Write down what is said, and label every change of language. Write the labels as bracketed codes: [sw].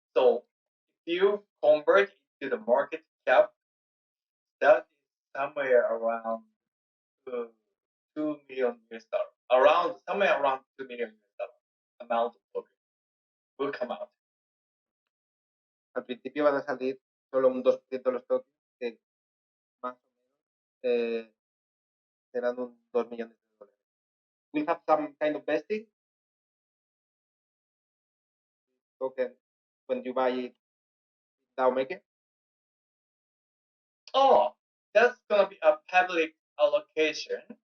[en] So if you convert it to the market cap, that is somewhere around $2 million US. Somewhere around $2 million US amount of token will come out. [es] Al principio van a salir solo un 2% de los tokens, que más o menos serán un $2 millones. [en] We'll have some kind of vesting token when you buy it DAO Maker. Oh, that's gonna be a public allocation.